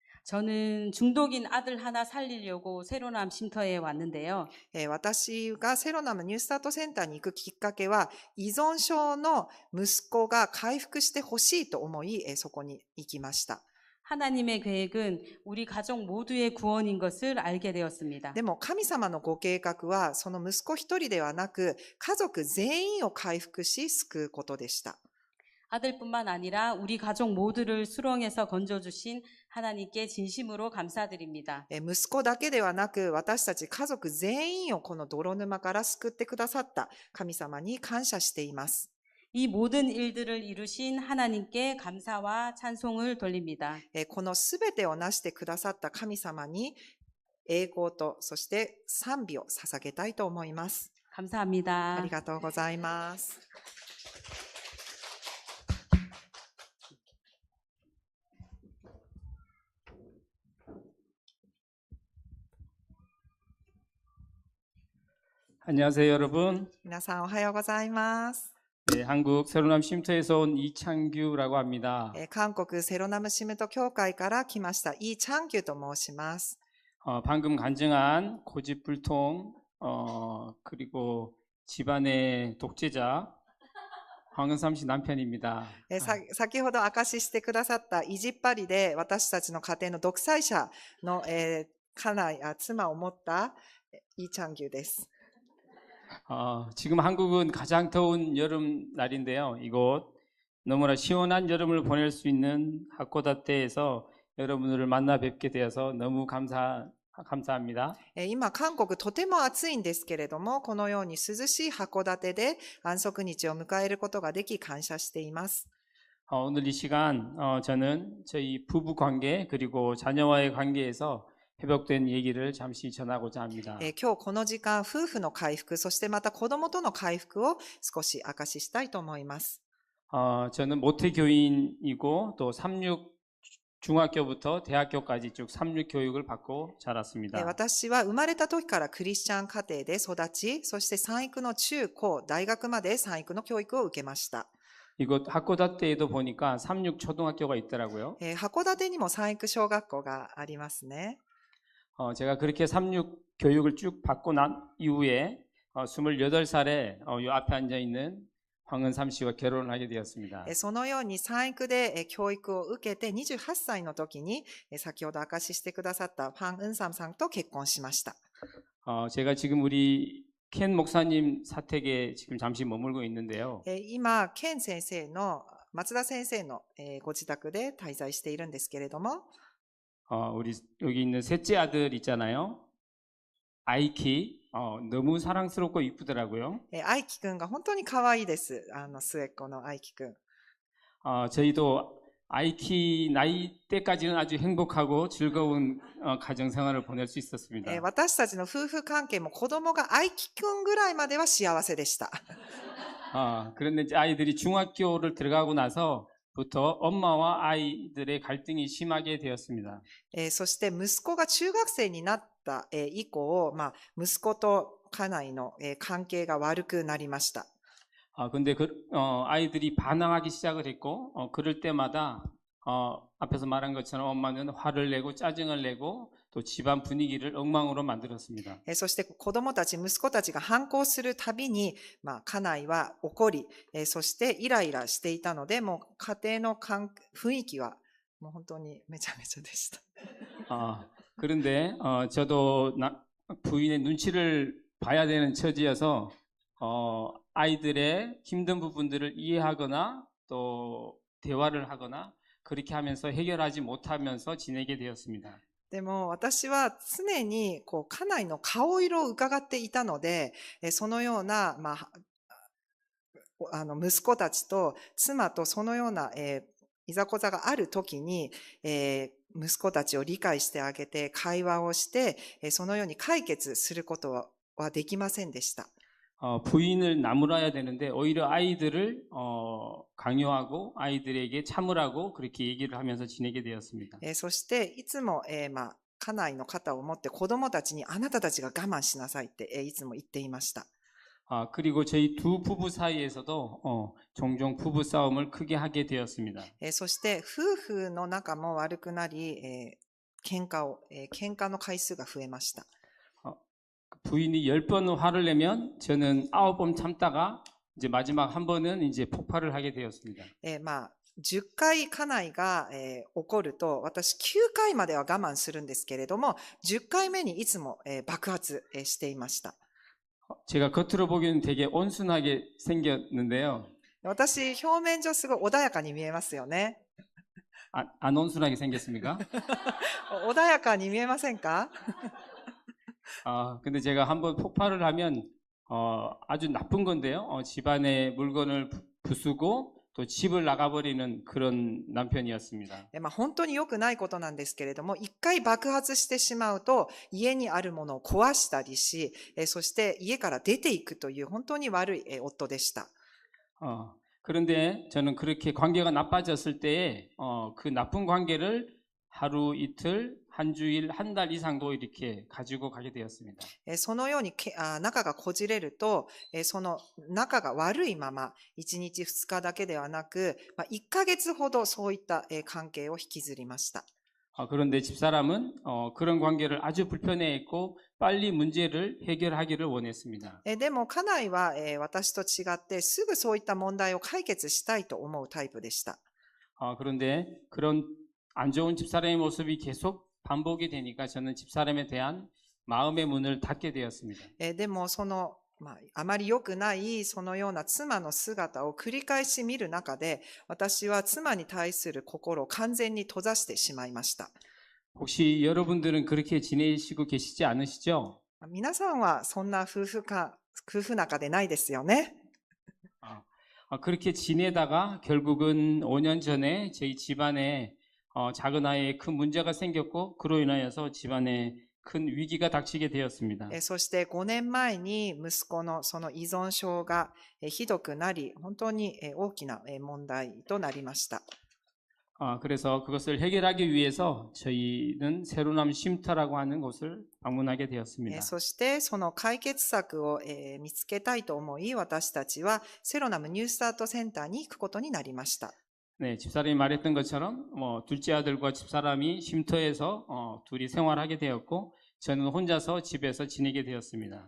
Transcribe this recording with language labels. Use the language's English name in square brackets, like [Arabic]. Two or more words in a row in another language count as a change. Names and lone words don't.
[Korean] 저는 중독인 아들 하나 살리려고 세로남 쉼터에 왔는데요. [Japanese] 私がセロナムニュースタートセンターに行くきっかけは、依存症の息子が回復してほしいと思い、そこに行きました。 [Korean] 하나님의 계획은 우리 가족 모두의 구원인 것을 알게 되었습니다. [Japanese] でも神様のご計画は、その息子一人ではなく、家族全員を回復し救うことでした。 [Korean] 아들뿐만 아니라 우리 가족 모두를 수렁에서 건져주신 하나님께 진심으로 감사드립니다. [Japanese] 息子だけではなく、私たち家族全員をこの泥沼から救ってくださった神様に感謝しています。 [Korean] 이 모든 일들을 이루신 하나님께 감사와 찬송을 돌립니다. [Japanese] このすべてをなしてくださった神様に栄光と、そして賛美を捧げたいと思います。 [Korean] 감사합니다. [Japanese] ありがとうございます。 [Korean] 안녕하세요, 여러분. [Japanese] 皆さんおはようございます。 [Korean] 네, 한국 세로남 쉼터에서 온 이창규라고 합니다. [Japanese] 韓国セロナムシムト協会から来ましたイ・チャンギュと申します。 [Korean] 방금 간증한 고집불통, 그리고 집안의 독재자 황은삼 씨 남편입니다. [Japanese] 先ほど証ししてくださった意地っ張りで私たちの家庭の独裁者の、妻を持ったイ・チャンギュです。 [Korean] 지금 한국은 가장 더운 여름날인데요. 이곳 너무나 시원한 여름을 보낼 수 있는 하코다테에서 여러분들을 만나 뵙게 되어서 너무 감사합니다. [Japanese] 今、韓国とても暑いんですけれども、このように涼しい函館で安息日を迎えることができ感謝しています。 [Korean] 오늘 이 시간 저는 저희 부부 관계 그리고 자녀와의 관계에서 회복된 얘기를 잠시 전하고자 합니다. [Japanese] 今日この時間、夫婦の回復、そしてまた子供との回復を少し証ししたいと思います。 [Korean] 저는 모태교인이고 또 36 중학교부터 대학교까지 쭉 36 교육을 받고 자랐습니다. [Japanese] 私は生まれた時からクリスチャン家庭で育ち、そして産育の中高、大学まで産育の教育を受けました。 [Korean] 이곳 하코다테에도 보니까 36 초등학교가 있더라고요. [Japanese] 函館にも産育小学校がありますね。 [Korean] 제가 그렇게 36 교육을 쭉 받고 난 이후에 28살에 이 앞에 앉아 있는 황은삼 씨와 결혼을 하게 되었습니다. [Japanese] そのように産育で教育を受けて28歳の時に先ほど証ししてくださったファン・ウンサムさんと結婚しました。 [Korean] 제가 지금 우리 켄 목사님 사택에 지금 잠시 머물고 있는데요. [Japanese] 今、ケン先生の、松田先生のご自宅で滞在しているんですけれども、 [Korean] 우리 여기 있는 셋째 아들 있잖아요. 아이키. 너무 사랑스럽고 이쁘더라고요. [Japanese] 愛樹くんが本当に可愛いです。末っ子の愛樹くん。 [Korean] 저희도 아이키 나이 때까지는 아주 행복하고 즐거운 가정 생활을 보낼 수 있었습니다. [Japanese] 私たちの夫婦関係も子供が愛樹くんぐらいまでは幸せでした。 [Korean] 그런데 이제 아이들이 중학교를 들어가고 나서부터 엄마와 아이들의 갈등이 심하게 되었습니다. [Japanese] そして息子が中学生になった以降、息子と家内の関係が悪くなりました。 [Korean] 근데 아이들이 반항하기 시작을 했고, 그럴 때마다, 앞에서 말한 것처럼 엄마는 화를 내고 짜증을 내고 또 집안 분위기를 엉망으로 만들었습니다. [Japanese] そして子供たち、息子たちが反抗するたびに、家内は怒り、そしてイライラしていたので、もう家庭の雰囲気はもう本当にめちゃめちゃでした。 [Korean] 그런데 저도 부인의 눈치를 봐야 되는 처지여서 아이들의 힘든 부분들을 이해하거나 또 대화를 하거나 그렇게 하면서 해결하지 못하면서 지내게 되었습니다. [Japanese] でも私は常に家内の顔色を伺っていたので、そのような、息子たちと妻とそのような、いざこざがあるときに、息子たちを理解してあげて会話をして、そのように解決することはできませんでした。 [Korean] 부인을 나무라야 되는데 오히려 아이들을 강요하고 아이들에게 참으라고 그렇게 얘기를 하면서 지내게 되었습니다. [Japanese] そしていつも、家内の肩を持って子供たちにあなたたちが我慢しなさいって、いつも言っていました。 [Korean] 그리고 저희 두 부부 사이에서도 종종 부부 싸움을 크게 하게 되었습니다. [Japanese] そして夫婦の仲も悪くなり、喧嘩の回数が増えました。 [Korean] 부인이 10번 화를 내면 저는 9번 참다가 이제 마지막 한 번은 이제 폭발을 하게 되었습니다. [Japanese] 10 回家内が、怒ると、私9回までは我慢するんですけれども、10回目にいつも、爆発、していました。 [Korean] 제가 겉으로 보기에는 되게 온순하게 생겼는데요. [Japanese] 私、表面上すごい穏やかに見えますよね。 [Korean] 안 온순하게 생겼습니까? [Japanese] 穏やかに見えませんか？ [Korean] 근데 제가 한번 폭발을 하면 아주 나쁜 건데요. 집안의 물건을 부수고 또 집을 나가버리는 그런 남편이었습니다. [Japanese] 本当に良くないことなんですけれども、一回爆発してしまうと、家にあるものを壊したりし、そして家から出ていくという本当に悪い夫でした。 [Korean] 그런데 저는 그렇게 관계가 나빠졌을 때에 그 나쁜 관계를 하루 이틀, 한 주일, 한 달 이상도 이렇게 가지고 가게 되었습니다. [Japanese] そのように仲がこじれると、その仲が悪いまま、1日2日だけではなく、1ヶ月ほどそういった関係を引きずりました。 [Korean] 그런데 집사람은 그런 관계를 아주 불편해했고 빨리 문제를 해결하기를 원했습니다. [Japanese] でも家内は私と違ってすぐそういった問題を解決したいと思うタイプでした。 [Korean] 그런데 그런 안 좋은 집사람의 모습이 계속 반복이 되니까 저는 집사람에 대한 마음의 문을 닫게 되었습니다. [Japanese] でもあまり良くないそのような妻の姿を繰り返し見る中で、私は妻に対する心を完全に閉ざしてしまいました。 [Korean] 혹시 여러분들은 그렇게 지내시고 계시지 않으시죠? [Japanese] 皆さんはそんな夫婦仲でないですよね。 [Korean] 그렇게 지내다가 결국은 5년 전에 저희 집안에 작은 아이에 큰 문제가 생겼고 그로 인하여서 집안에 큰 위기가 닥치게 되었습니다. [Japanese] そして5年前に息子のその依存症がひどくなり、本当に大きな問題となりました。 [Korean] 그래서 그것을 해결하기 위해서 저희는 새로남 쉼터라고 하는 곳을 방문하게 되었습니다. [Japanese] そしてその解決策を見つけたいと思い、私たちはセロナムニュースタートセンターに行くことになりました。 [Korean] 네, 집사람이 말했던 것처럼 둘째 아들과 집사람이 쉼터에서 둘이 생활하게 되었고 저는 혼자서 집에서 지내게 되었습니다.